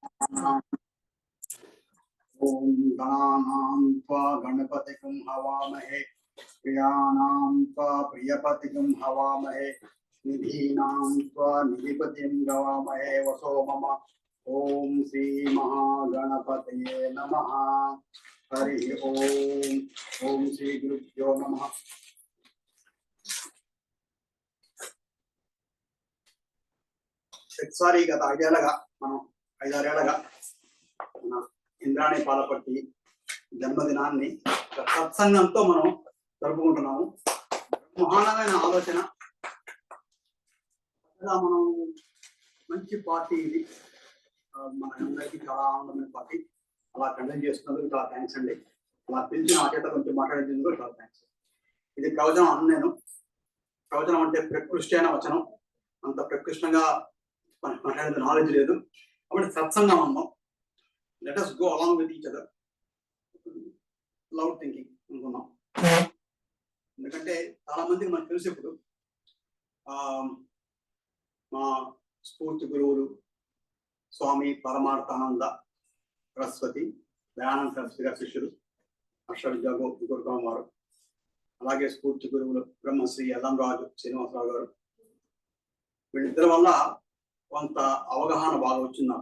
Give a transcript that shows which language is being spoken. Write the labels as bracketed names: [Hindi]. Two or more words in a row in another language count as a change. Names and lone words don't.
[Sanskrit] ओम गणानां त्वा गणपतिं हवामहे प्रियाणां त्वा प्रियपतिं हवामहे निधीनां त्वा निधिपतिं गवामहे वसो मम। ओम श्री महागणपतये नमः। हरि ओम। ओम श्री गुरुभ्यो नमः। [Telugu] ఒకసారి గత 5 ఏళ్ళగా మనం 5-6 ఏళ్ళగా మన ఇంద్రాణి పాలపట్టి జన్మదినాన్ని సత్సంగంతో మనం జరుపుకుంటున్నాము. మహానమైన ఆలోచన, మనం మంచి పార్టీ ఇది, మన అందరికీ చాలా ఆనందమైన పార్టీ. అలా కండక్ట్ చేస్తున్నందుకు చాలా థ్యాంక్స్ అండి. అలా పిలిచి నా చేత కొంచెం మాట్లాడేందుకు చాలా థ్యాంక్స్. ఇది ప్రవచనం అన్న నేను. ప్రవచనం అంటే ప్రకృష్టి అయిన వచనం, అంత ప్రకృష్టంగా మాట్లాడేది నాలెడ్జ్ లేదు. కాబట్టి సత్సంగం అన్నాం. [English] let us go along with each other, loud thinking అనుకున్నాం. [Telugu] ఎందుకంటే చాలా మందికి మనకు తెలిసి ఇప్పుడు మా స్ఫూర్తి గురువులు స్వామి పరమార్థానంద సరస్వతి, దయానంద సరస్వతి గారి శిష్యులు హర్ష విద్యా గురుకులం వారు, అలాగే స్ఫూర్తి గురువులు బ్రహ్మశ్రీ యల్లంరాజు శ్రీనివాసరావు గారు, వీళ్ళిద్దరి వల్ల కొంత అవగాహన బాగా వచ్చింది నాకు.